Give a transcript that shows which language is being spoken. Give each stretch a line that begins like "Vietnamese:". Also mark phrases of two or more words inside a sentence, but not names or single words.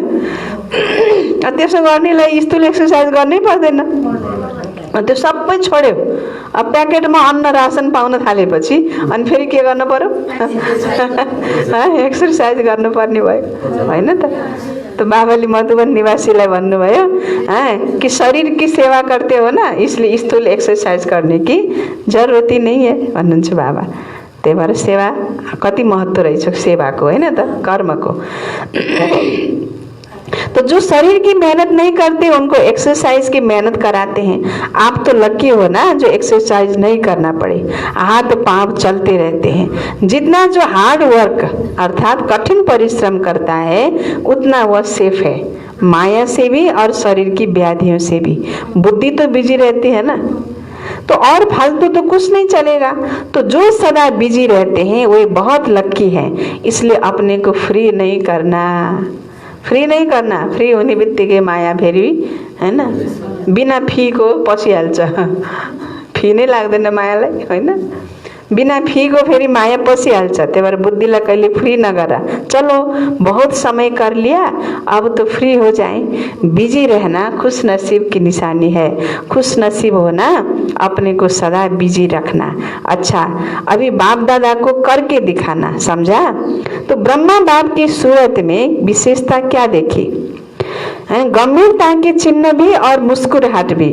Nepali: त्यसो गर्नेलाई स्थूल एक्सर्साइज गर्नै पर्दैन, त्यो सबै छोड्यो। अब प्याकेटमा अन्न रासन पाउन थालेपछि अनि फेरि के गर्नु पर्यो, एक्सर्साइज गर्नुपर्ने भयो, होइन त। तो बाबाले मधुबन निवासीलाई भन्नुभयो कि
Hindi: शरीर की सेवा करते हो ना, इसलिए स्थूल एक्सरसाइज करने की जरूरत ही नहीं है
Nepali: भन्नुहुन्छ बाबा। त्यही भएर सेवा कति महत्त्व रहेछ सेवाको, होइन त, कर्मको।
Hindi: तो जो शरीर की मेहनत नहीं करते उनको एक्सरसाइज की मेहनत कराते हैं। आप तो लकी हो ना जो एक्सरसाइज नहीं करना पड़े, हाथ पांव चलते रहते हैं। जितना जो
English: hard work
Hindi: अर्थात कठिन परिश्रम करता है उतना वह सेफ है, माया से भी और शरीर की व्याधियों से भी। बुद्धि तो बिजी रहती है ना, तो और फालतू तो कुछ नहीं चलेगा। तो जो सदा बिजी रहते हैं वे बहुत लक्की हैं। इसलिए अपने को फ्री नहीं करना, फ्री नहीं करना।
Nepali: फ्री हुने बित्तिकै माया फेरि, होइन, बिना फीको पसिहाल्छ। फी नै लाग्दैन मायालाई, होइन, बिना फी को फेरि माया पसिहाल्छ। त्यही भएर बुद्धिलाई कहिले फ्री नगर।
Hindi: चलो बहुत समय कर लिया, अब तो फ्री हो जाए। बिजी रहना खुश नसीब की निशानी है। खुश नसीब होना, अपने को सदा बिजी रखना। अच्छा, अभी बाप दादा को करके दिखाना, समझा। तो ब्रह्मा बाप की सूरत में विशेषता क्या देखी, गंभीरता के चिन्ह भी और मुस्कुराहट भी।